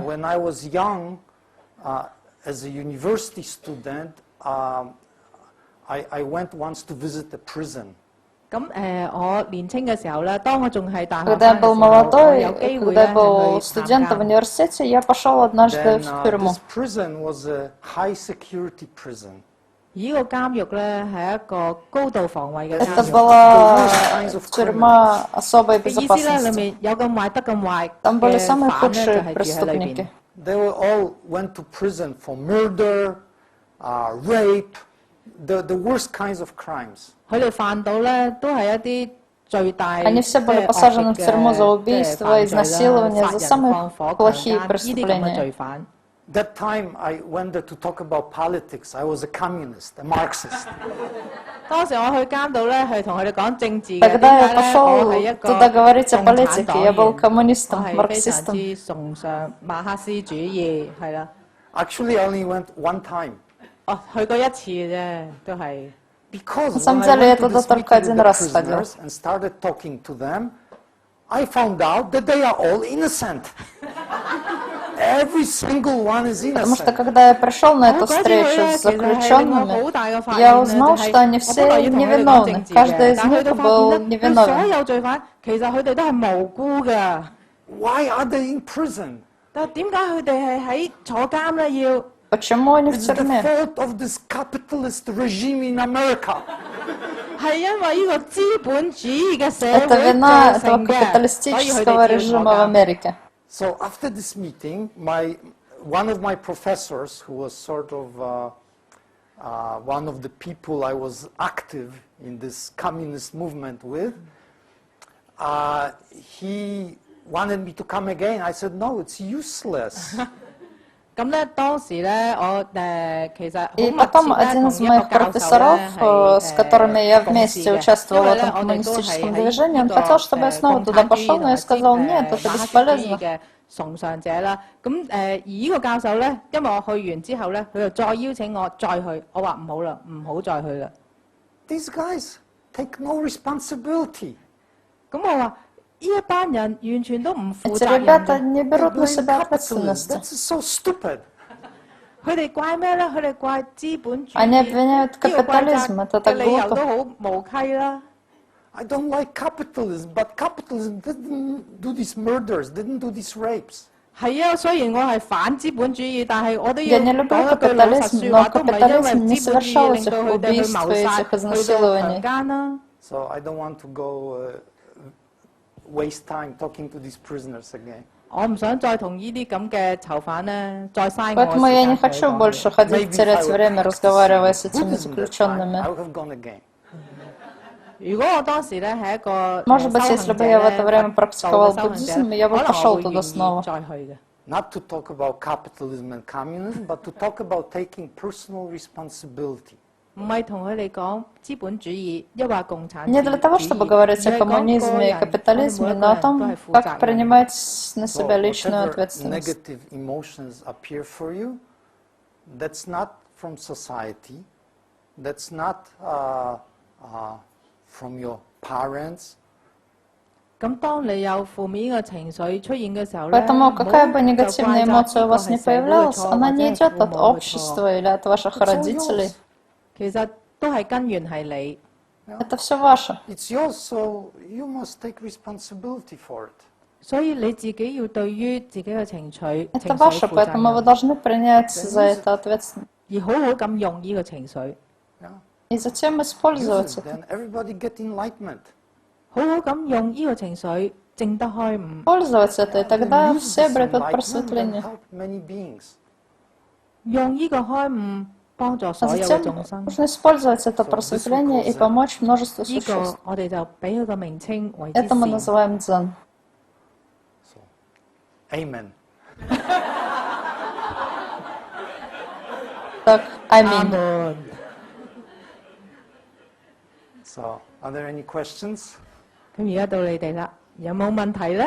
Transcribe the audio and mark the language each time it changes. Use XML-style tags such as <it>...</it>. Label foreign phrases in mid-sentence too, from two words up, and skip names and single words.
<en>When I was young, as a university student, I went once to visit a prison.</en> <ru>Когда я был молодой, когда я был студентом в университете, я пошел однажды в тюрьму.</ru> <en>This prison was a high security prison.</en> <ru>Это была тюрьма особой безопасности. Там были самые худшие преступники.</ru> <en>They all went to prison for murder, rape, the worst kinds of crimes.</en> <yue>佢哋犯到咧都係一啲最大</yue> <ru>Они все были посажены в тюрьму за убийство, изнасилование, за самые плохие преступления.</ru> <en>That time I went there to talk about politics. I was a communist, a Marxist.</en> <yue>當時我去監度咧，係同佢哋講政治嘅。</yue> <ru>Тогда я пошел туда говорить о политике. Я был коммунистом,</ru> <yue>我係非常</yue> <ru>марксистом.</ru> <yue>之崇尚馬克思主義，係啦。</yue> <en>Actually, I only went one time.</en> <yue>哦，去過一次啫，都係。</yue> <en>Because</en> <ru>На самом</ru> <en>when I</en> <ru>деле я</ru> <en>went to</en> <ru>туда</ru> <en>this</en> <ru>только</ru> <en>meeting with</en> <ru>один</ru> <en>the</en> <ru>раз ходил.</ru> <en>prisoners and started talking to them, I found out that they are all innocent. Every single one is</en> <ru>Потому что</ru> <en>innocent.</en> <ru>когда я пришел на эту встречу с заключенными, я узнал, что они все невиновны. Каждый из них был невиновен.</ru> <yue>所有罪犯其實佢哋都係無辜嘅。</yue> <en>Why are they in prison?</en> <yue>但係點解佢哋係喺坐監咧？要</yue> <ru>Почему они в</ru> <en>It's the</en> <ru>тюрьме?</ru> <en>fault of this capitalist regime in America.</en> <yue>係因為呢個資本主義嘅社</yue> <ru>Это</ru> <yue>會</yue> <ru>вина</ru> <yue>造</yue> <ru>этого</ru> <yue>成嘅，所以佢</yue> <ru>капиталистического</ru> <yue>哋要坐</yue> <ru>режима в</ru> <yue>監。</yue> <ru>Америке.</ru> <en>So after this meeting, one of my professors, who was sort of one of the people I was active in this communist movement with, he wanted me to come again. I said, no, it's useless.</en> <yue>咁咧當時咧，我其實好</yue> <ru>И</ru> <yue>密</yue> <ru>потом</ru> <yue>切咧</yue> <ru>один</ru> <yue>同</yue> <ru>из</ru> <yue>一</yue> <ru>моих</ru> <yue>個教授</yue> <ru>профессоров,</ru> <yue>咧係</yue> <ru>с которыми я</ru> <yue>共事</yue> <ru>вместе</ru> <yue>嘅，</yue> <ru>участвовала</ru> <yue>因</yue> <ru>в</ru> <yue>為咧</yue> <ru>этом</ru> <yue>我哋都係</yue> <ru>коммунистическом</ru> <yue>喺</yue> <ru>движении,</ru> <yue>呢</yue> <ru>он хотел, чтобы я снова</ru> <yue>共</yue> <ru>туда</ru> <yue>產主</yue> <ru>пошел,</ru> <yue>義</yue> <ru>но я</ru> <yue>同</yue> <ru>сказал,</ru> <yue>埋</yue> <ru>нет, это</ru> <yue>馬克思主義</yue> <ru>бесполезно.</ru> <yue>嘅崇尚者啦。咁而呢個教授咧，因為我去完之後咧，佢就再邀請我再去，我話唔好啦，唔好再去啦。</yue> <en>These guys take no responsibility.</en> <yue>咁我話呢一班人完全都唔負</yue> <ru>Эти</ru> <yue>責任</yue> <ru>ребята</ru> <yue>嘅。</yue> <ru>не</ru> <en>They</en> <ru>берут на</ru> <en>blame</en> <ru>себя</ru> <en>capitalism.</en> <ru>ответственности.</ru> <en>That's so stupid.</en> <yue>佢哋怪咩咧？佢哋怪資本主義。</yue> <ru>Они обвиняют</ru> <yue>呢個怪責</yue> <ru>капитализм, это</ru> <yue>嘅</yue> <ru>так</ru> <yue>理由</yue> <ru>глупо.</ru> <yue>都好無稽啦。</yue> <en>I don't like capitalism, but capitalism didn't do these murders, didn't do these rapes.</en> <yue>係啊，雖然我係反資本主義，但係我都要</yue> <ru>Я не люблю</ru> <yue>講一句老實</yue> <ru>капитализм,</ru> <yue>説</yue> <ru>но</ru> <yue>話，都唔係因為</yue> <ru>капитализм не</ru> <yue>資本主義</yue> <ru>совершал</ru> <yue>令</yue> <ru>этих</ru> <yue>到佢哋去</yue> <ru>убийств</ru> <yue>謀</yue> <ru>и</ru> <yue>殺、</yue> <ru>этих</ru> <yue>去到強</yue> <ru>изнасилований.</ru> <yue>姦啦。</yue> <en>So I don't want to go waste time talking to these prisoners again.</en> <yue>我唔想再同呢啲咁嘅囚犯咧，再嘥我</yue> <ru>Поэтому я не</ru> <yue>嘅時間</yue> <ru>хочу</ru> <yue>同佢講</yue> <ru>больше</ru> <yue>嘢。</yue> <ru>ходить,</ru> <en>Maybe</en> <ru>терять</ru> <en>if I</en> <ru>время,</ru> <en>were</en> <ru>разговаривая с</ru> <en>practicing</en> <ru>этими</ru> <en>Buddhism that time,</en> <ru>заключенными.</ru> <en>I would have gone again.</en> <yue>如果我當時咧係一個</yue> <ru>Может быть,</ru> <yue>修</yue> <ru>если</ru> <yue>行</yue> <ru>бы</ru> <yue>者</yue> <ru>я в</ru> <yue>咧，</yue> <ru>это время</ru> <yue>佛道</yue> <ru>практиковал</ru> <yue>嘅修行者，</yue> <ru>буддизм, я</ru> <yue>可</yue> <ru>бы</ru> <yue>能</yue> <ru>пошел</ru> <yue>我會</yue> <ru>туда</ru> <yue>願</yue> <ru>снова.</ru> <yue>意再去嘅。</yue> <en>Not to talk about capitalism and communism, but to talk about taking personal responsibility.</en> <yue>唔係同佢哋講資本主義，抑或共產主</yue> <ru>Не для того, чтобы говорить о</ru> <yue>而係講</yue> <ru>коммунизме и</ru> <yue>個人</yue> <ru>капитализме,</ru> <yue>我哋每一個</yue> <ru>но о</ru> <yue>人都</yue> <ru>том,</ru> <yue>係負責</yue> <ru>как</ru> <yue>任。</yue> <ru>принимать на</ru> <en>So</en> <ru>себя личную</ru> <en>whatever</en> <ru>ответственность.</ru> <en>negative emotions appear for you, that's not from society, that's not from your parents.</en> <yue>咁當你有負面嘅情緒出現嘅時候咧，</yue> <ru>Поэтому</ru> <yue>唔好</yue> <ru>какая бы</ru> <yue>就</yue> <ru>негативная</ru> <yue>怪責</yue> <ru>эмоция</ru> <yue>呢</yue> <ru>у</ru> <yue>個</yue> <ru>вас</ru> <yue>係</yue> <ru>ни</ru> <yue>社會嘅</yue> <ru>появлялась,</ru> <yue>錯，</yue> <ru>она</ru> <yue>或者</yue> <ru>не</ru> <yue>係</yue> <ru>идет</ru> <yue>父</yue> <ru>от</ru> <yue>母嘅錯，</yue> <ru>общества или от ваших</ru> <en>It's all</en> <ru>родителей.</ru> <en>yours.</en> <yue>其實都係根源係你。</yue> <ru>Это все ваше.</ru> <en>It's yours, so you must take responsibility for it.</en> <yue>所以你自己要對於自己嘅情緒</yue> <ru>Это</ru> <yue>負</yue> <ru>ваше,</ru> <yue>責</yue> <ru>поэтому вы</ru> <yue>任，</yue> <ru>должны принять за это ответственность.</ru> <yue>而好好咁用呢個情緒，</yue> <en>Yeah?</en> <ru>И затем</ru> <en>Use</en> <ru>использовать</ru> <en>it,</en> <ru>это.</ru> <en>then everybody get enlightenment.</en> <yue>好好咁用呢個情緒，證得開悟。</yue> <ru>Пользоваться это, и тогда</ru> <en>Use</en> <ru>все</ru> <en>this</en> <ru>обретут</ru> <en>enlightenment and</en> <ru>просветление.</ru> <en>help many beings.</en> <yue>用呢個開悟幫助</yue> <ru>А</ru> <yue>所有嘅</yue> <ru>затем</ru> <yue>眾生。</yue> <ru>нужно использовать это</ru> <en>So this</en> <ru>просветление и</ru> <en>because,</en> <ru>помочь множеству</ru> <yue>呢個</yue> <ru>существ.</ru> <yue>我哋就俾佢個名稱為之</yue> <ru>Это мы</ru> <yue>善。</yue> <ru>называем дзен.</ru> <en>So, amen.</en> <ru>Так,</ru> <yue>阿</yue> <ru>аминь.</ru> <yue>門。</yue> <en>So, are there any questions?</en> <yue>咁而家到你哋啦，有冇問題咧？</yue>